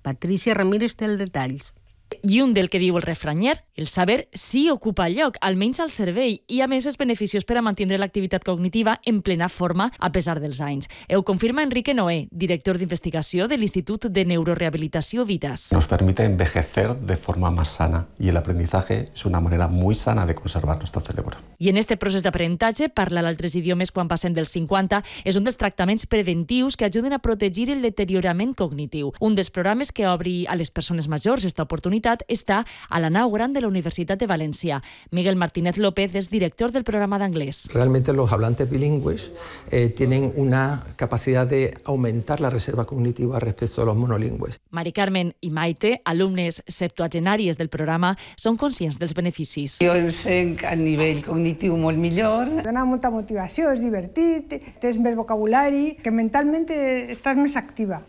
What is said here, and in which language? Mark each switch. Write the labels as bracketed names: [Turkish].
[Catalan] Patricia Ramírez té els detalls. I un del que diu el refranyer, el saber sí ocupa lloc, almenys al cervell, i a més és beneficiós per a mantenir l'activitat cognitiva en plena forma a pesar dels anys. Ho confirma Enrique Noé, director d'investigació de l'Institut de Neurorehabilitació Vitas. [Spanish] Nos permite envejecer de forma más sana y el aprendizaje es una manera muy sana de conservar nuestro cerebro. [Catalan] I en este procés d'aprenentatge, parlar altres idiomes quan passem dels 50 és un dels tractaments preventius que ajuden a protegir el deteriorament cognitiu. Un dels programes que obri a les persones majors esta oportunitat unitat està a la nau gran de la Universitat de València. Miguel Martínez López és director del programa d'anglès. [Spanish] Realmente los hablantes bilingües tienen una capacidad de aumentar la reserva cognitiva respecto a los monolingües. [Catalan] Mari Carmen i Maite, alumnes septuagenàries del programa, són conscients dels beneficis. Jo em sent a nivell cognitiu molt millor. Dona molta motivació, és divertit, tens més vocabulari, que mentalment estàs més activa.